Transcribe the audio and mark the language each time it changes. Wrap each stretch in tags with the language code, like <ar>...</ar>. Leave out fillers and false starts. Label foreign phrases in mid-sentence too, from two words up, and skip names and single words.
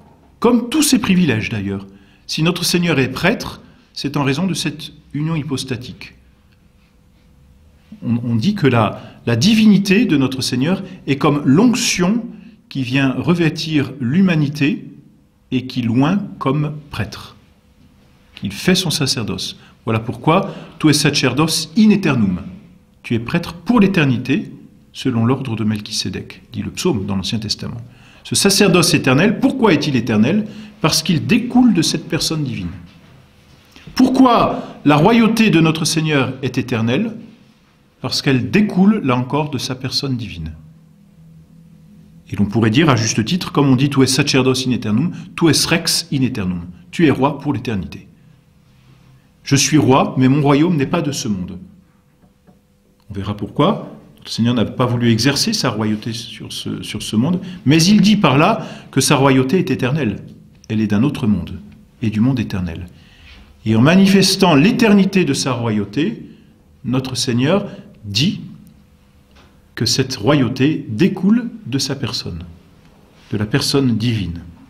<fr>Comme tous ses privilèges d'ailleurs. Si notre Seigneur est prêtre, c'est en raison de cette union hypostatique. On dit que la divinité de notre Seigneur est comme l'onction qui vient revêtir l'humanité et qui loin comme prêtre. Qu'il fait son sacerdoce. Voilà pourquoi tu es</fr> <la>sacerdos in aeternum.</la> <fr>Tu es prêtre pour l'éternité, selon l'ordre de Melchisédek, dit le psaume dans l'Ancien Testament. Ce sacerdoce éternel, pourquoi est-il éternel? Parce qu'il découle de cette personne divine. Pourquoi la royauté de notre Seigneur est éternelle? Parce qu'elle découle, là encore, de sa personne divine. Et l'on pourrait dire, à juste titre, comme on dit «</fr> <la>Tu es sacerdos in aeternum, tu es rex in aeternum ».</la> <fr>Tu es roi pour l'éternité. Je suis roi, mais mon royaume n'est pas de ce monde. On verra pourquoi. Le Seigneur n'a pas voulu exercer sa royauté sur ce monde, mais il dit par là que sa royauté est éternelle. Elle est d'un autre monde, et du monde éternel. Et en manifestant l'éternité de sa royauté, notre Seigneur dit que cette royauté découle de sa personne, de la personne divine.</fr>